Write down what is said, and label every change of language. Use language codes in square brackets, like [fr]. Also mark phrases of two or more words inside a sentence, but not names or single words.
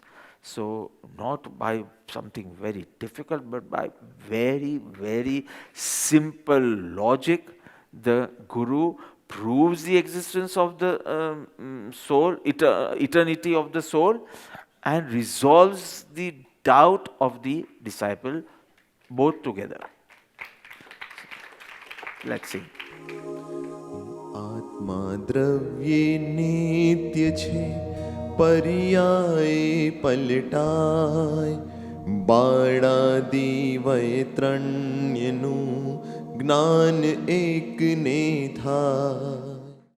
[en] So not by something very difficult, but by very, very simple logic, the Guru proves the existence of the soul, eternity of the soul, and resolves the doubt of the disciple both together. Let's see. [gu] આત્મા દ્રવ્યે નિત્ય છે પર્યાય પલટાય બાળાદિ વૈતરણ્યનું જ્ઞાન એકને થાય.